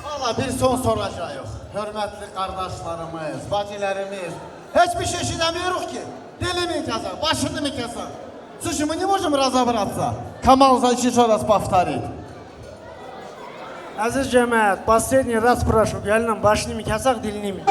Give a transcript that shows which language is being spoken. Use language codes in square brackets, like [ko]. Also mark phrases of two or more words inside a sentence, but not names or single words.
[tr] Valla bir son soracağız. Hürmetli kardeşlerimiz, bacılarımız. Hiçbir şey işitemiyoruz ki. Dili mi keser, başını mı keser? [ru] Слушай, не можем разобраться. Камал, значит, еще раз повторит. [tr] Aziz cemaat, [ru] последний раз спрашиваю, [tr] gelinim başını mı kesak, dilini mi?